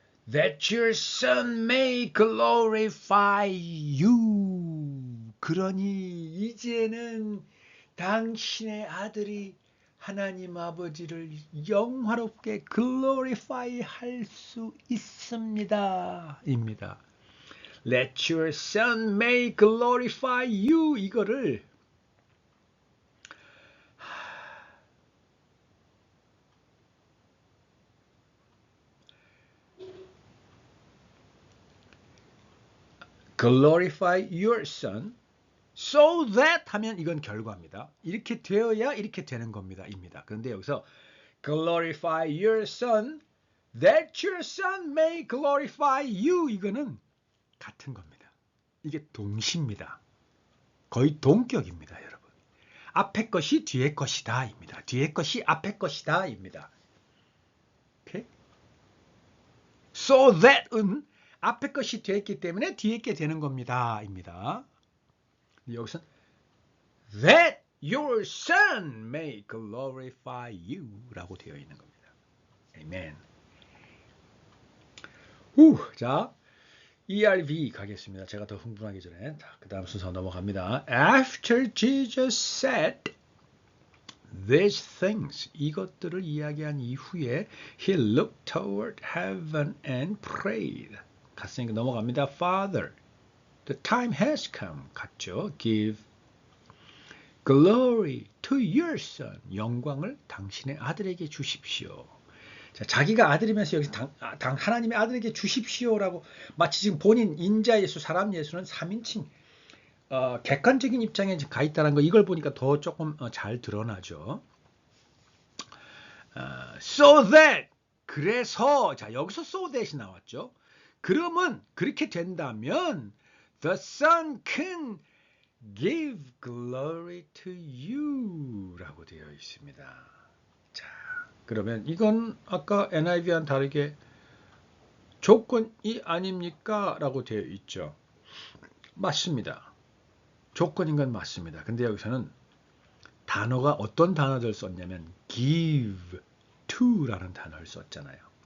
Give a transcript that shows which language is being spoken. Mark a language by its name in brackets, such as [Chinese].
[English] That your son may glorify you. [Korean] 그러니 이제는 당신의 아들이 하나님 아버지를 영화롭게 glorify 할 수 있습니다. 입니다. [English] Let your son may glorify you. [Korean] 이거를 [English] glorify your son so that [Korean] 하면 이건 결과입니다. 이렇게 되어야 이렇게 되는 겁니다. 입니다. 그런데 여기서 [English] glorify your son that your son may glorify you [Korean] 이거는 같은 겁니다. 이게 동시입니다. 거의 동격입니다, 여러분. 앞에 것이 뒤에 것이다 입니다. 뒤에 것이 앞에 것이다 입니다. 오케이? So that은 앞에 것이 됐기 때문에 뒤에 게 되는 겁니다. 입니다. 여기서 [English] that your son may glorify you [Korean] 라고 되어 있는 겁니다. 아멘. 자, ERV 가겠습니다. 제가 더 흥분하기 전에 그 다음 순서 넘어갑니다. [English] After Jesus said these things [Korean] 이것들을 이야기한 이후에 [English] He looked toward heaven and prayed [Korean] 갔으니까 넘어갑니다. [English] Father, the time has come. [Korean] 갔죠. [English] Give glory to your son. [Korean] 영광을 당신의 아들에게 주십시오. 자, 자기가 아들이면서 여기서 하나님의 아들에게 주십시오라고 마치 지금 본인 인자 예수, 사람 예수는 3인칭 객관적인 입장에 가 있다는 거 이걸 보니까 더 조금 잘 드러나죠. [English] So that [Korean] 그래서 자 여기서 so that이 나왔죠. 그러면 그렇게 된다면 [English] the son can give glory to you [Korean] 라고 되어 있습니다. 자, 그러면 이건 아까 NIV와는 다르게 조건이 아닙니까? 라고 되어 있죠. 맞습니다. 조건인 건 맞습니다. 근데 여기서는 단어가 어떤 단어를 썼냐면 [English] give to [Korean] 라는 단어를 썼잖아요.